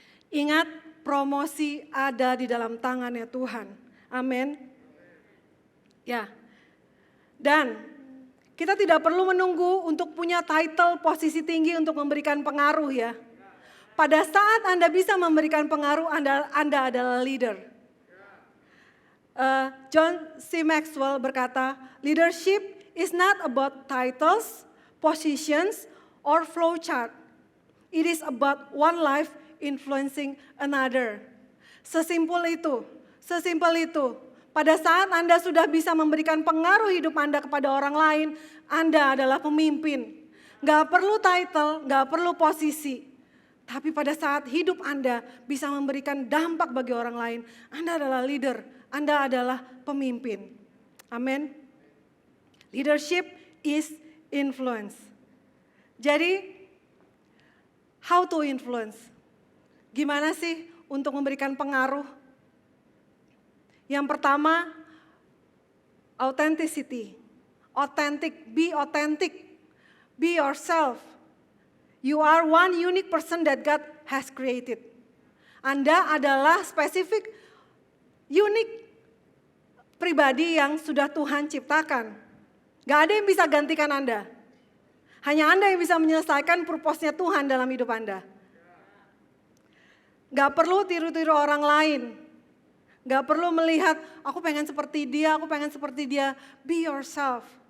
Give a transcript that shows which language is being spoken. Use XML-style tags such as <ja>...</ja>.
<id>Ingat, promosi ada di dalam tangannya Tuhan. Amin. Ya. Dan kita tidak perlu menunggu untuk punya title, posisi tinggi untuk memberikan pengaruh ya. Pada saat Anda bisa memberikan pengaruh, Anda adalah leader. John C.</id> <en>Maxwell berkata, leadership is not about titles, positions, or flow chart. It is about one life influencing another.</en> <id>Sesimpel itu, sesimpel itu. Pada saat Anda sudah bisa memberikan pengaruh hidup Anda kepada orang lain, Anda adalah pemimpin. Gak perlu title, gak perlu posisi. Tapi pada saat hidup Anda bisa memberikan dampak bagi orang lain, Anda adalah leader, Anda adalah pemimpin. Amin.</id> <en>Leadership is influence. Jadi, how to influence?</en> <id>Gimana sih untuk memberikan pengaruh? Yang pertama, authenticity.</id> <en>Authentic, be yourself. You are one unique person that God has created.</en> <id>Anda adalah spesifik, unik pribadi yang sudah Tuhan ciptakan. Gak ada yang bisa gantikan Anda. Hanya Anda yang bisa menyelesaikan purpose-nya Tuhan dalam hidup Anda. Gak perlu tiru-tiru orang lain. Gak perlu melihat, aku pengen seperti dia, aku pengen seperti dia.</id> <en>Be yourself.</en>